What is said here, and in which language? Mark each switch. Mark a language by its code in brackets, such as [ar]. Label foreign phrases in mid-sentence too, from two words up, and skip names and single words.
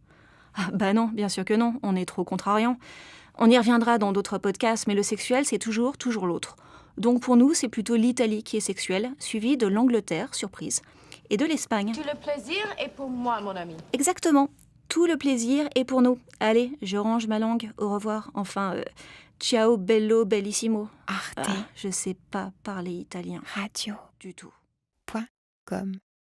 [fr] Ah, bah non, bien sûr que non, on est trop contrariant. On y reviendra dans d'autres podcasts, mais le sexuel, c'est toujours l'autre. Donc pour nous, c'est plutôt l'Italie qui est sexuelle, suivie de l'Angleterre, surprise, et de l'Espagne. Tout le plaisir est pour moi, mon ami. Exactement. Tout le plaisir est pour nous. Allez, je range ma langue. Au revoir. Enfin, [it] ciao bello bellissimo. [fr] Arte Ah, je sais pas parler italien. Radio. Du tout. .com